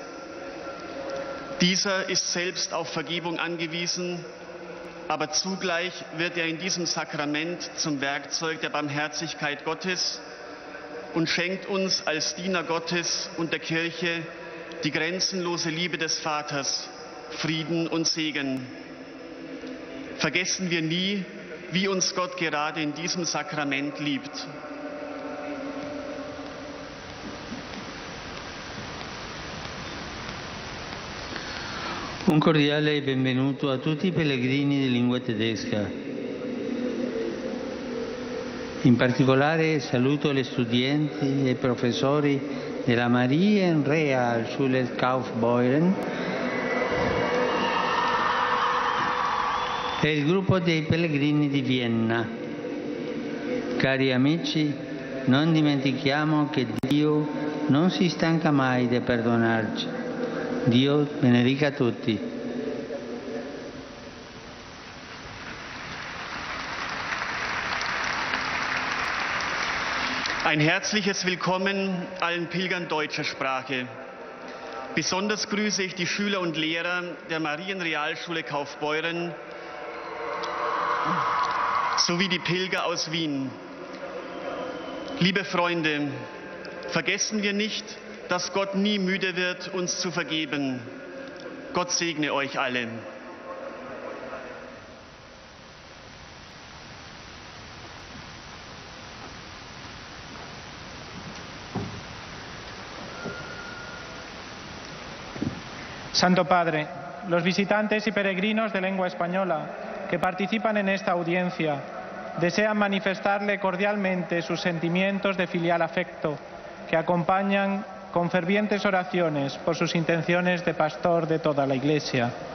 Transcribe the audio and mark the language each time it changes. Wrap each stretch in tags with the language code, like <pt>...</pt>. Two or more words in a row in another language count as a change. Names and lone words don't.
<de>Dieser ist selbst auf Vergebung angewiesen, aber zugleich wird er in diesem Sakrament zum Werkzeug der Barmherzigkeit Gottes und schenkt uns als Diener Gottes und der Kirche die grenzenlose Liebe des Vaters, Frieden und Segen. Vergessen wir nie, wie uns Gott gerade in diesem Sakrament liebt.</de> <it>Un cordiale benvenuto a tutti i pellegrini di lingua tedesca. In particolare saluto gli studenti e professori della Marienrealschule Kaufbeuren e il gruppo dei pellegrini di Vienna. Cari amici, non dimentichiamo che Dio non si stanca mai di perdonarci. Dio benedica tutti.</it> <de>Ein herzliches Willkommen allen Pilgern deutscher Sprache. Besonders grüße ich die Schüler und Lehrer der Marienrealschule Kaufbeuren sowie die Pilger aus Wien. Liebe Freunde, vergessen wir nicht, dass Gott nie müde wird, uns zu vergeben. Gott segne euch alle.</de> <es>Santo Padre, los visitantes y peregrinos de lengua española que participan en esta audiencia desean manifestarle cordialmente sus sentimientos de filial afecto que acompañan con fervientes oraciones por sus intenciones de pastor de toda la Iglesia.</es>